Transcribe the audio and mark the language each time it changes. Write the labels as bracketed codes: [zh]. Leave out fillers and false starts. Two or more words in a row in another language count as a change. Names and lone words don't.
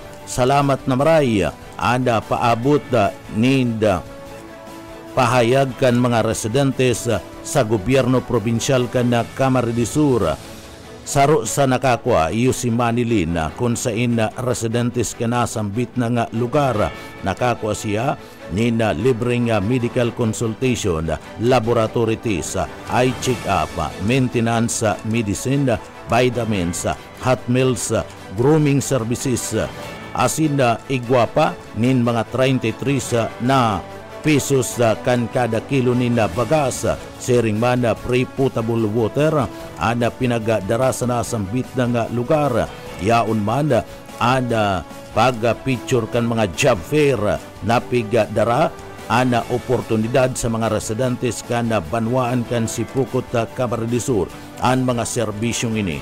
[bik] Salamat na maray anda paabot ninda pahayag kan mga residentes sa gobyerno probinsyal kan Camarines Sur. Saro sa nakakwa iyo si Manilin kung sain residentes ka nasambit na nga lugar. Nakakwa siya nina libreng [en] medical consultation, laboratory test, eye check-up, maintenance medicine, vitamins, hot meals, grooming services, [bik] asin igwapa nin mga 33 na pesos kan kada kilo nin bagas, sharing man pre- [en] potable water [bik] ana pinagadara sa nasambit ng lugar. Yaon man ana pag-picture kan mga [en] job fair [bik] na pigadara ana oportunidad sa mga residentes kan Banwaan kan Sipukot, Camarines Sur ang mga serbisyong ini.